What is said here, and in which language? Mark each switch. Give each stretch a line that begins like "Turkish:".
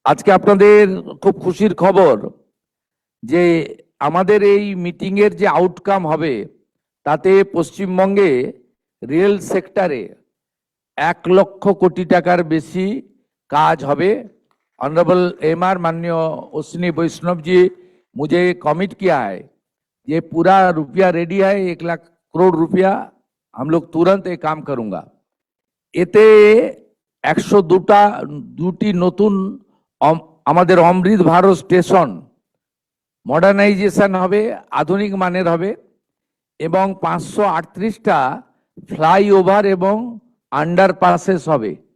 Bangla: আজকে আপনাদের খুব খুশির খবর যে আমাদের এই মিটিং এর যে আউটকাম হবে তাতে পশ্চিমবঙ্গে রেল সেক্টরে 1 লক্ষ কোটি টাকার বেশি কাজ হবে।
Hindi: ऑनरेबल एमआर माननीय अश्विनी वैष्णव जी मुझे कमिट किया है, ये पूरा रुपया रेडी है, 1 लाख करोड़ रुपया हम लोग तुरंत ये काम करूंगा।
Bangla: এতে 102টি নতুন আমাদের অমৃত ভারত স্টেশন মডার্নাইজেশন হবে, আধুনিক মানের হবে এবং 538টা ফ্লাইওভার এবং আন্ডারপাসেস হবে।